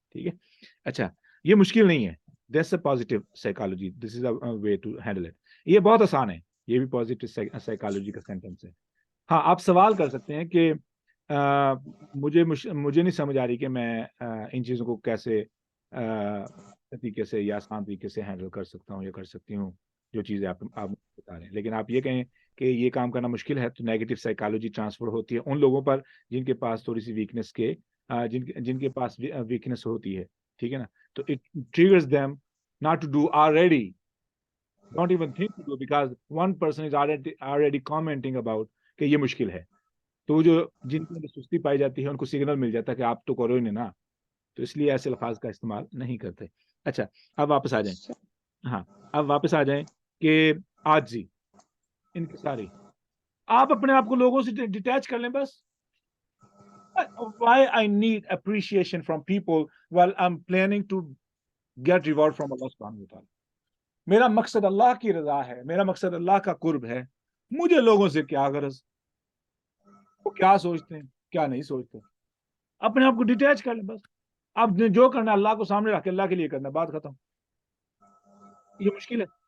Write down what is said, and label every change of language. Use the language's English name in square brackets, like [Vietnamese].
[Urdu] ٹھیک ہے، اچھا، یہ مشکل نہیں ہے. [English] That's a positive psychology, this is a way to handle it. [Urdu] یہ بہت آسان ہے، یہ بھی پازیٹیو سائیکالوجی کا سینٹینس ہے. ہاں، آپ سوال کر سکتے ہیں کہ مجھے نہیں سمجھ آ رہی کہ میں ان چیزوں کو کیسے طریقے سے یا آسان طریقے سے ہینڈل کر سکتا ہوں یا کر سکتی ہوں، جو چیزیں آپ بتا رہے ہیں. لیکن آپ یہ کہیں کہ یہ کام کرنا مشکل ہے، تو نیگیٹو سائیکالوجی ٹرانسفر ہوتی ہے ان لوگوں پر جن کے پاس تھوڑی سی ویکنس جن کے پاس ویکنس ہوتی ہے. ٹھیک ہے نا، تو [English] it triggers them not to do already, don't even think to do, because one person is already commenting about [Urdu] کہ یہ مشکل ہے. تو وہ جن کے اندر سستی پائی جاتی ہے ان کو سگنل مل جاتا ہے کہ آپ تو کرو ہی نہیں نا، تو اس لیے ایسے الفاظ کا استعمال نہیں کرتے. اچھا، اب واپس آ جائیں. ہاں، اب واپس آ جائیں کہ عاجزی، انکساری. آپ اپنے آپ کو لوگوں سے ڈیٹیچ کر لیں بس. [English] Why I need appreciation from people while I'm planning to get reward from Allah subhanahu wa ta'ala. [Urdu] میرا مقصد اللہ کی رضا ہے، میرا مقصد اللہ کا قرب ہے، مجھے لوگوں سے کیا غرض، وہ کیا سوچتے ہیں کیا نہیں سوچتے. اپنے آپ کو ڈیٹیچ کر لیں بس. آپ نے جو کرنا ہے اللہ کو سامنے رکھ کے اللہ کے لیے کرنا، بات ختم. یہ مشکل ہے.